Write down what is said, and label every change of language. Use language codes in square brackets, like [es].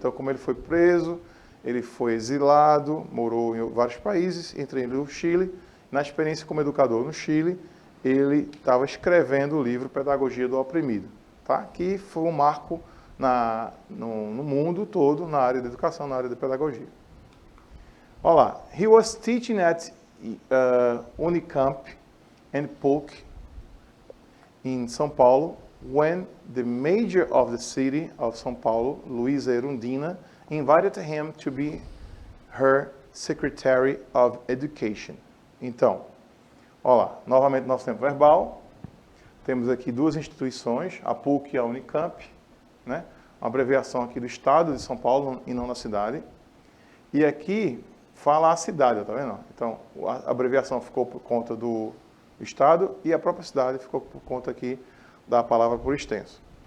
[pt] Então, como ele foi preso, ele foi exilado, morou em vários países, entre eles o Chile. Na experiência como educador no Chile, ele estava escrevendo o livro Pedagogia do Oprimido, tá? Que foi um marco no mundo todo, na área da educação, na área da pedagogia. Olha lá. [en] He was teaching at Unicamp and PUC in São Paulo when the mayor of the city of São Paulo, Luiza Erundina, invited him to be her Secretary of Education. [pt] Então, olha lá, novamente nosso tempo verbal. Temos aqui duas instituições, a PUC e a Unicamp, né? Uma abreviação aqui do estado de São Paulo e não da cidade. E aqui fala a cidade, tá vendo? Então, a abreviação ficou por conta do estado e a própria cidade ficou por conta aqui da palavra por extenso.